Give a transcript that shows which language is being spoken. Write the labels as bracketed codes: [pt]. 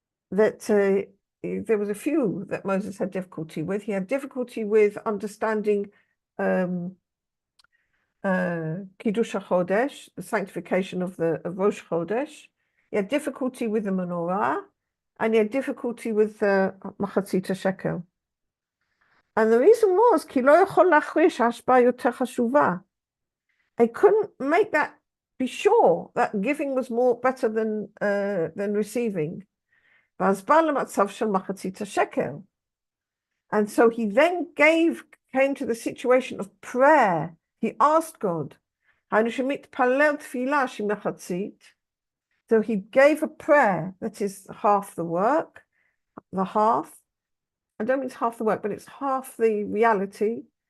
[en] That there was a few that Moses had difficulty with. He had difficulty with understanding Kiddush HaChodesh, the sanctification of Rosh Chodesh. He had difficulty with the menorah, and he had difficulty with the Machatzit Shekel. And the reason was, [he] כי לא יכול להכריע שההשפעה יותר חשובה. [en] I couldn't make that be sure that giving was better than receiving. [he] ואז בא למצב של מחצית השקל. [en] And so he then came to the situation of prayer. He asked God, [he] היינו שמתפלל תפילה שהיא מחצית. [en] So he gave a prayer that is half the work, the half. I don't mean it's half the work, but it's half the reality.